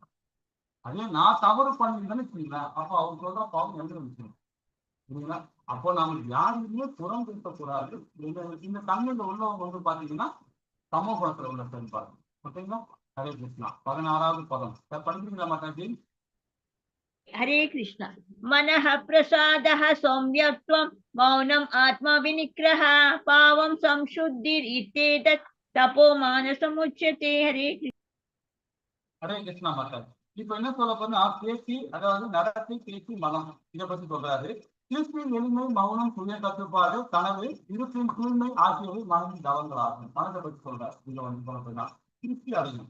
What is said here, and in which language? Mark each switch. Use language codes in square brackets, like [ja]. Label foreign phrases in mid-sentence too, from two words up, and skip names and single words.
[ta] அதே நான் தவறு பண்ணிருந்தேன்னு வச்சுங்களேன், அப்போ அவர் சொல்ற பாவம் எந்த விஷயம் இல்லைங்களா? அப்போ நாம யாருமே புறம் பேசக்கூடாது. இந்த தன்மையில உள்ளவங்க பாத்தீங்கன்னா சமூகத்துல உள்ள செயல்பாடு. ஓகேங்களா? ஹரே கிருஷ்ணா. 16வது பதம் படிக்கிறீங்களா மாதாஜி? [sa] हरे कृष्ण। मनः प्रसादः सौम्यत्वं मौनम् आत्मविनिग्रह पावं संशुद्धिरित्येतत् तपो मानसमुच्यते। हरे कृष्ण। [ta] ஹரே கிருஷ்ணா மாதாஜி. இப்ப என்ன சொல்ல போனா பேச்சு, அதாவது நடத்தை, பேச்சு, மனம், இதை பத்தி சொல்றாரு. திருப்தி, எளிமை, மௌனம், சுய கட்டுப்பாடு, கனவு, இருப்பின் தூய்மை ஆகியவை மனதின் தவங்களாகும். மனதை பத்தி சொல்றாரு. இங்க சொல்ல போனா திருப்தி அடையும்.